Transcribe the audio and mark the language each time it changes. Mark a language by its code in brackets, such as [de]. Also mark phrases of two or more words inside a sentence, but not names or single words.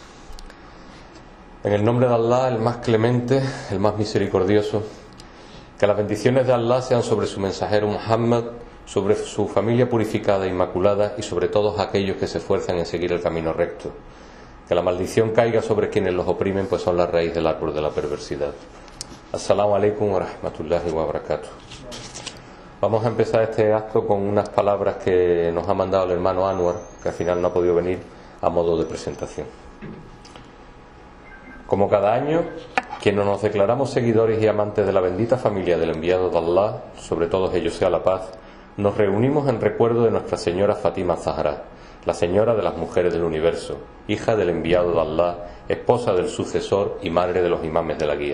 [es] En el nombre de Allah, el más clemente, el más misericordioso. Que las bendiciones de Allah sean sobre su mensajero Muhammad, sobre su familia purificada e inmaculada y sobre todos aquellos que se esfuerzan en seguir el camino recto. Que la maldición caiga sobre quienes los oprimen, pues son la raíz del árbol de la perversidad. [ar] السلام عليكم ورحمة الله وبركاته. [es] Vamos a empezar este acto con unas palabras que nos ha mandado el hermano Anwar, que al final no ha podido venir, a modo de presentación. Como cada año, quienes nos declaramos seguidores y amantes de la bendita familia del enviado de Allah, sobre todos ellos sea la paz, nos reunimos en recuerdo de Nuestra Señora Fátima Zahra, la señora de las mujeres del universo, hija del enviado de Allah, esposa del sucesor y madre de los imames de la guía.